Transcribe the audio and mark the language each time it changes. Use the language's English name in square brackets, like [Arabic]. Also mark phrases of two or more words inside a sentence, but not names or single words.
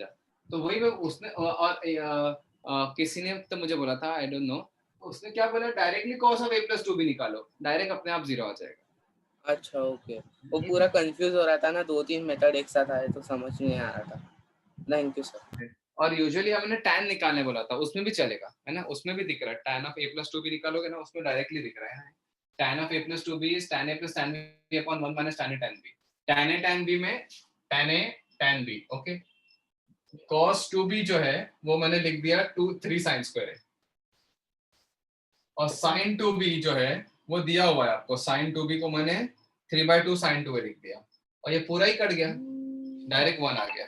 [Hindi] तो वही मैं उसने और किसी ने तो मुझे बोला था, [English] I don't know, [Hindi] उसने क्या बोला, [English] directly cos of a plus 2b [Hindi] निकालो, डायरेक्ट अपने आप 0 आ जाएगा। अच्छा ओके, वो पूरा कंफ्यूज हो रहा था ना, 2-3 मेथड एक साथ आए तो समझ नहीं आ रहा था। [English] thank you sir. [Hindi] और यूजुअली हमने tan निकालने बोला था, उसमें भी चलेगा, है ना, उसमें भी दिख रहा है [English] tan of a plus 2b [Hindi] निकालोगे ना, उसमें डायरेक्टली दिख रहा है [English] tan of a plus 2b is tan a plus tan b upon 1 minus tan a tan b। tan a tan b [Hindi] में [English] tan a tan b, ओके। cos 2b [Hindi] जो है वो मैंने लिख दिया [English] 3 sin square [Hindi] है, और [English] sin 2b [Hindi] जो है वो दिया हुआ है आपको, [English] sin 2b [Hindi] को मैंने [English] 3/2 sin 2a [Hindi] लिख दिया, और ये पूरा ही कट गया, डायरेक्ट 1 आ गया।